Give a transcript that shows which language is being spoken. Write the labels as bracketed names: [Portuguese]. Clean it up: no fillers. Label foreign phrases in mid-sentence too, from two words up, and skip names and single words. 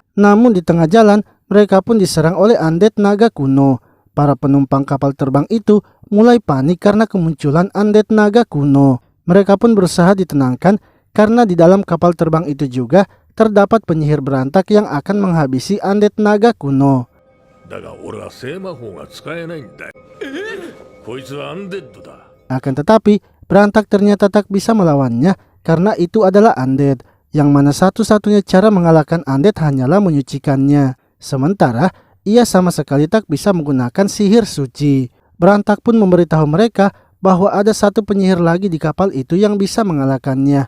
[Indonesian] Namun di tengah jalan, mereka pun diserang oleh undead naga kuno. Para penumpang kapal terbang itu mulai panik karena kemunculan undead naga kuno. Mereka pun berusaha ditenangkan karena di dalam kapal terbang itu juga terdapat penyihir Berantak yang akan menghabisi undead naga kuno. [Japanese] だが俺は聖魔法が使えないんだよ。こいつはアンデッドだ。 [Indonesian] Akan tetapi, Berantak ternyata tak bisa melawannya karena itu adalah undead, yang mana satu-satunya cara mengalahkan undead hanyalah menyucikannya. Sementara, ia sama sekali tak bisa menggunakan sihir suci. Berantak pun memberitahu mereka bahwa ada satu penyihir lagi di kapal itu yang bisa mengalahkannya.